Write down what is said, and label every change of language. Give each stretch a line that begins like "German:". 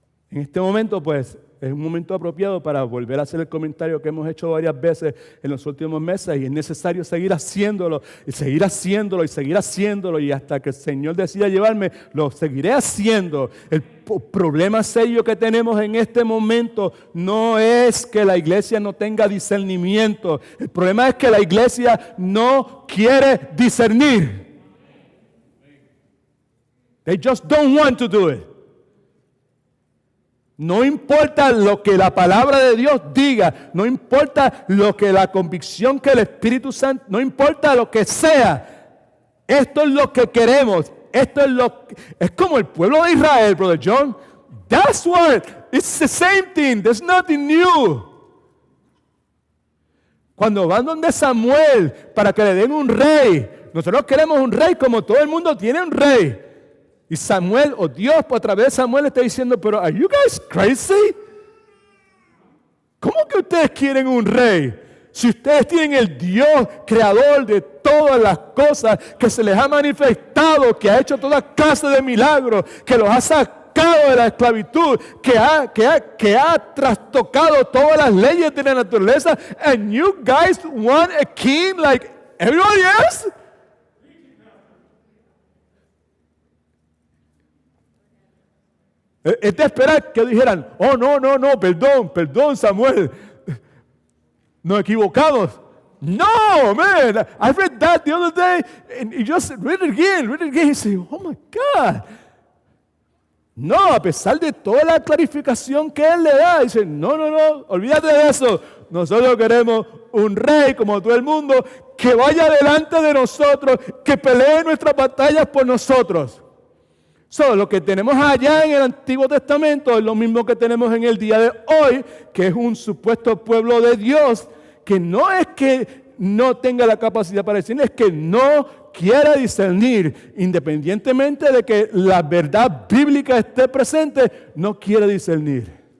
Spanish: En este momento, pues, es un momento apropiado para volver a hacer el comentario que hemos hecho varias veces en los últimos meses y es necesario seguir haciéndolo y seguir haciéndolo y seguir haciéndolo y hasta que el Señor decida llevarme, lo seguiré haciendo. El problema serio que tenemos en este momento no es que la iglesia no tenga discernimiento. El problema es que la iglesia no quiere discernir.
English: They just don't want to do it.
Spanish: No importa lo que la palabra de Dios diga, no importa lo que la convicción que el Espíritu Santo, no importa lo que sea, esto es lo que queremos, es como el pueblo de Israel, Brother John.
English: That's what, it's the same thing, there's nothing new.
Spanish: Cuando van donde Samuel para que le den un rey, nosotros queremos un rey como todo el mundo tiene un rey. Y Samuel, o Dios, a través de Samuel está diciendo, pero
English: ¿are you guys crazy?
Spanish: ¿Cómo que ustedes quieren un rey? Si ustedes tienen el Dios creador de todas las cosas, que se les ha manifestado, que ha hecho toda clase de milagros, que los ha sacado de la esclavitud, que ha trastocado todas las leyes de la naturaleza,
English: and you guys want a king like everybody else?
Spanish: Es de esperar que dijeran, oh, no, perdón, Samuel. Nos equivocamos.
English: No, man, I read that the other day, and you just read it again, and say, oh my God.
Spanish: No, a pesar de toda la clarificación que él le da, dice, no, olvídate de eso. Nosotros queremos un rey como todo el mundo, que vaya delante de nosotros, que pelee nuestras batallas por nosotros. Lo que tenemos allá en el Antiguo Testamento es lo mismo que tenemos en el día de hoy, que es un supuesto pueblo de Dios, que no es que no tenga la capacidad para discernir, es que no quiere discernir, independientemente de que la verdad bíblica esté presente, no quiere discernir.